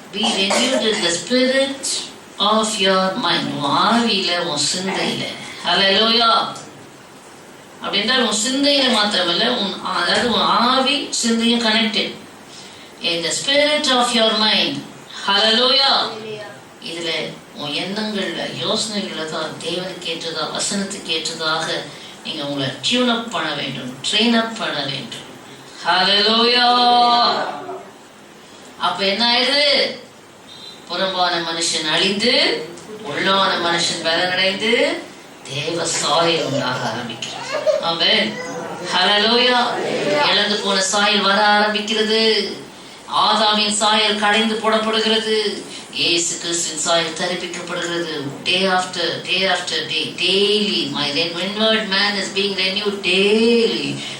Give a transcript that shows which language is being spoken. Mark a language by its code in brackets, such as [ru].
[en] Be renewed in the spirit of your mind. [ta] உன் ஆவியில, உன் சிந்தையில. ஹல்லேலூயா. அப்படின்னா உன் சிந்தையில மாத்திரமல்ல, அதாவது உன் ஆவி சிந்தையும் connected. [en] In the spirit of your mind. [ta] ஹல்லேலூயா. இதுல உன் எண்ணங்கள்ல, யோசனைகள்ல தான் தேவனுக்கு ஏற்றதா, வசனத்துக்கு ஏற்றதாக நீங்க உங்களை டியூன் அப் பண்ண வேண்டும், ட்ரெயின் அப் பண்ண வேண்டும். ஹalleluya. அப்ப என்ன ஆயிடுது? புறம்பான மனுஷன் அழிந்து உள்ளான மனுஷன் பலனடைந்து தேவ சாயல் உண்டாக ஆரம்பிக்கிறது. ஆமென். ஹalleluya. இழந்து போன சாயல் வர ஆரம்பிக்கிறது. ஆதாமின் சாயல் கடைந்து போடப்படுகிறது. இயேசு கிறிஸ்துவின் சாயல் தரிப்பிக்கப்படுகிறது. [en] Day after day, daily my inward man is being renewed daily.